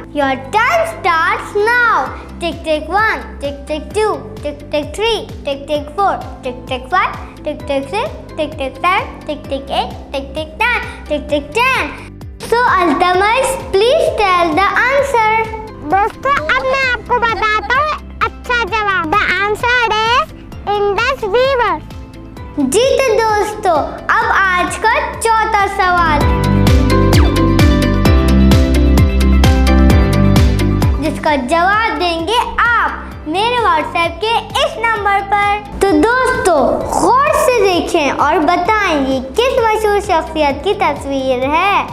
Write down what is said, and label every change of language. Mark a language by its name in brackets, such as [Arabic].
[English] Your time starts now. Tick tick 1, tick tick 2, tick tick 3, tick tick 4, tick tick 5, tick tick 6, tick tick 7, tick tick 8, tick tick 9, tick tick 10. So Altamash, please tell the answer. [Hindi] दोस्तों, अब मैं आपको बताता हूँ अच्छा जवाब। [English] The answer is Indus River. [Hindi] जी तो दोस्तों, अब आज का चौथा सवाल, जिसका जवाब देंगे आप मेरे व्हाट्सएप के इस नंबर पर। तो दोस्तों, गौर से देखें और बताएं ये किस मशहूर शख्सियत की तस्वीर है।